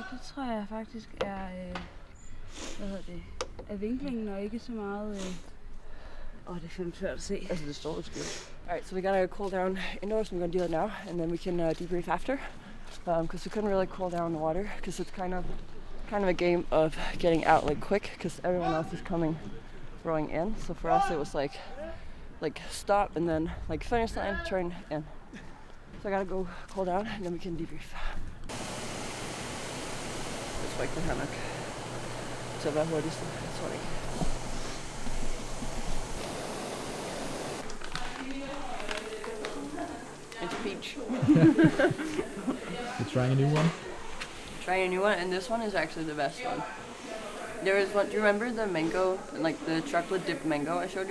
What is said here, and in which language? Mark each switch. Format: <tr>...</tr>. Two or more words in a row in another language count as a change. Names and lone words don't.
<da>Ja, det tror jeg faktisk er, er vinklingen og ikke så meget... det er fandme svært at se. Altså det står jo skævt.</da> <en>Alright, so we gotta cool down indoors. I'm gonna do that now, and then we can debrief after. Because we couldn't really cool down the water, because it's kind of a game of getting out like quick, because everyone else is rowing in. So for us, it was like stop and then like finish line, turn in. So I gotta go cool down, and then we can debrief. It's like the hammock.</en> <da>Så hvad hurtigst? Jeg tror det ikke.</da> <en>It's peach. You're trying a new one? Trying a new one, and this one is actually the best one. There is one. Do you remember the mango, like the chocolate dipped mango I showed you?</en>